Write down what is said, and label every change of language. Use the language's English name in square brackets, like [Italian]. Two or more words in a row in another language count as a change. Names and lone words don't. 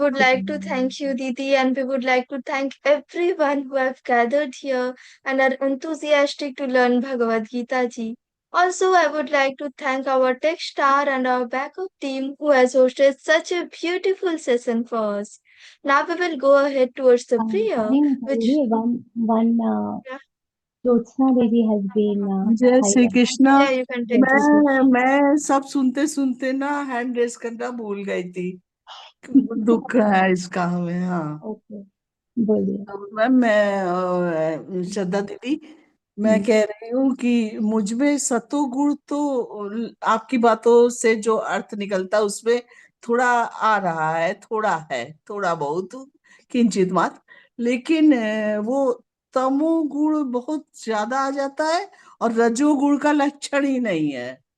[English] would like to thank you, Didi, and we would like to thank everyone who have gathered here and are enthusiastic to learn Bhagavad Gita ji. Also, I would like to thank our tech star and our backup team who has hosted such a beautiful session for us. Now we will go ahead towards the prayer, which One Jyotsna Devi has been [Hindi] जय श्री [English] highlighted. [Hindi] कृष्णा। [English] yeah, you can take this. [Hindi] मैं सब सुनते सुनते ना [English] hand raise [Hindi] करना भूल गई थी। दुख है इसका हमें। हाँ, Okay, बोलिए। तो मैं श्रद्धा दीदी, मैं कह रही हूँ कि मुझ में सतोगुण तो आपकी बातों से जो अर्थ निकलता है उसमें थोड़ा आ रहा है, थोड़ा बहुत किंचित मात्र, लेकिन वो तमोगुण बहुत ज्यादा आ जाता है और रजोगुण का लक्षण ही नहीं है।